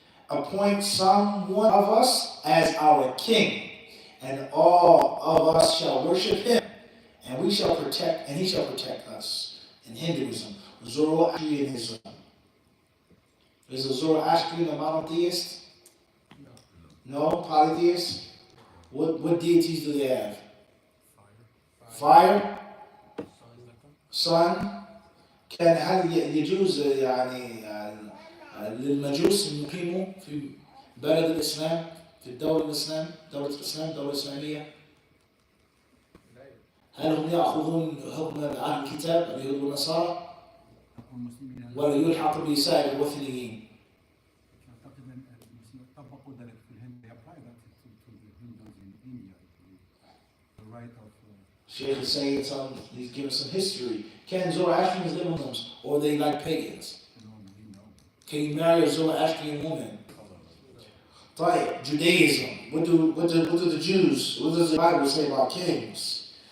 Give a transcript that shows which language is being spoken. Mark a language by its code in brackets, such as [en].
[en] Appoint someone of us as our king, and all of us shall worship him, and he shall protect us. In Hinduism, Zoroastrianism. Is a Zoroastrian a monotheist? No, polytheist? What deities do they have? Fire? Sun? [ar] كان هل يجوز يعني للمجوس أن يقيموا في بلد الإسلام في دولة الإسلام الإسلامية؟ هل هم يأخذون حكم أهل الكتاب اليهود والنصارى؟ ولا يلحق بسائر الوثنيين؟ أعتقد أن المسلمين طبقوا ذلك في الهند. [en] The right of Sheikh is saying he's giving some history. Can Zoroastrians live Muslims, or are they like pagans? Can you marry a Zoroastrian woman? Right, Judaism. What do the Jews, what does the Bible say about kings?